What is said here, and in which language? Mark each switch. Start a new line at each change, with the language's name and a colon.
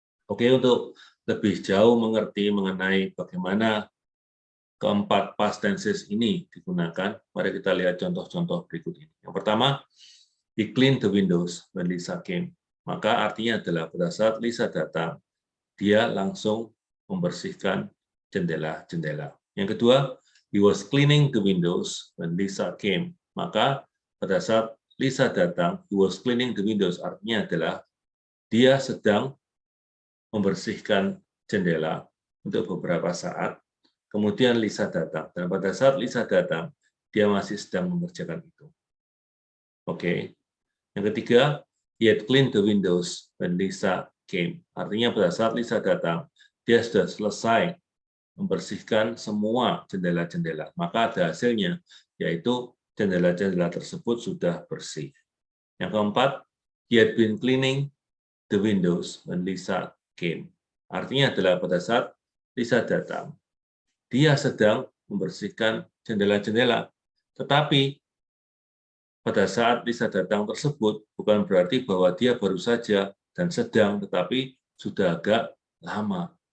Indonesian: Oke, untuk lebih jauh mengerti mengenai bagaimana keempat past tenses ini digunakan, mari kita lihat contoh-contoh berikut ini. Yang pertama,
English: he cleaned the windows when Lisa came.
Indonesian: Maka artinya adalah pada saat Lisa datang, dia langsung membersihkan jendela-jendela. Yang kedua,
English: he was cleaning the windows when Lisa came.
Indonesian: Maka pada saat Lisa datang,
English: he was cleaning the windows,
Indonesian: artinya adalah dia sedang membersihkan jendela untuk beberapa saat, kemudian Lisa datang. Dan pada saat Lisa datang, dia masih sedang mengerjakan itu. Oke. Yang ketiga,
English: he had cleaned the windows when Lisa came.
Indonesian: Artinya pada saat Lisa datang, dia sudah selesai membersihkan semua jendela-jendela. Maka ada hasilnya, yaitu jendela-jendela tersebut sudah bersih. Yang keempat,
English: he had been cleaning the windows when Lisa came.
Indonesian: Artinya adalah pada saat Lisa datang, dia sedang membersihkan jendela-jendela. Tetapi pada saat Lisa datang tersebut bukan berarti bahwa dia baru saja dan sedang, tetapi sudah agak lama.